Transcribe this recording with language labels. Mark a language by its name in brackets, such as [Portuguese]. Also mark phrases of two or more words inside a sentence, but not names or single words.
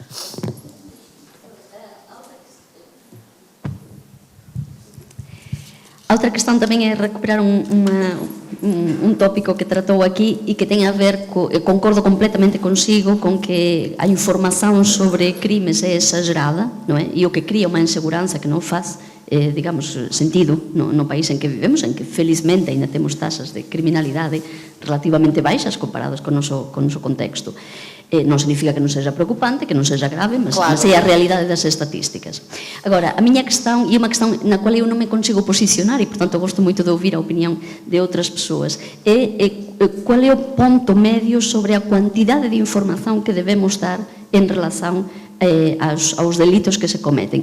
[Portuguese] A outra questão também é recuperar um tópico que tratou aqui e que tem a ver, eu concordo completamente consigo com que a informação sobre crimes é exagerada, não é? E o que cria uma insegurança que não faz, digamos, sentido no país em que vivemos, em que felizmente ainda temos taxas de criminalidade relativamente baixas comparadas com o noso contexto. [Galician] Non significa que non seja preocupante, que non seja grave, mas é a realidade das estatísticas. Agora, a miña questão, e unha questão na cual eu non me consigo posicionar, e, portanto, gosto moito de ouvir a opinión de outras persoas, é qual é o ponto medio sobre a cuantidade de información que debemos dar en relación aos delitos que se cometen.